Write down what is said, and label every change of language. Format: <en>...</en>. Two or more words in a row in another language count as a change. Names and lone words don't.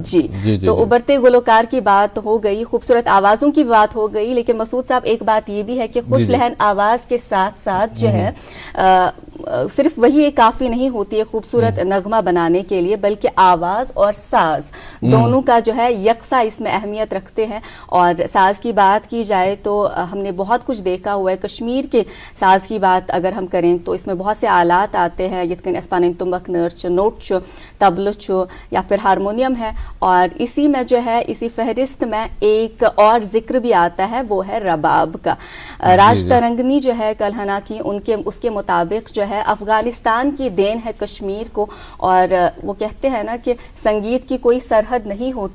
<ur>جی تو ابھرتے گلوکار کی بات ہو گئی خوبصورت آوازوں کی بات ہو گئی لیکن مسعود صاحب ایک بات یہ بھی ہے کہ خوش لہن آواز کے ساتھ ساتھ جو ہے صرف وہی ایک کافی نہیں ہوتی ہے خوبصورت نغمہ بنانے کے لیے، بلکہ آواز اور ساز دونوں کا جو ہے یکساں اس میں اہمیت رکھتے ہیں. اور ساز کی بات کی جائے تو ہم نے بہت کچھ دیکھا ہوا ہے. کشمیر کے ساز کی بات اگر ہم کریں تو اس میں بہت سے آلات آتے ہیں،</ur> <ks>یتکن اسپانن تمبک نرچ، نوٹ چھو، تبل چھو</ks> <ur>یا پھر ہارمونیم ہے. اور اسی میں جو ہے اسی فہرست میں ایک اور ذکر بھی آتا ہے، وہ ہے رباب کا. راج ترنگنی جو ہے کلہنا کی اس کے مطابق جو ہے افغانستان کی دین ہے کشمیر کو. اور وہ کہتے ہیں نا کہ سنگیت کی کوئی سرحد نہیں ہوتی.</ur>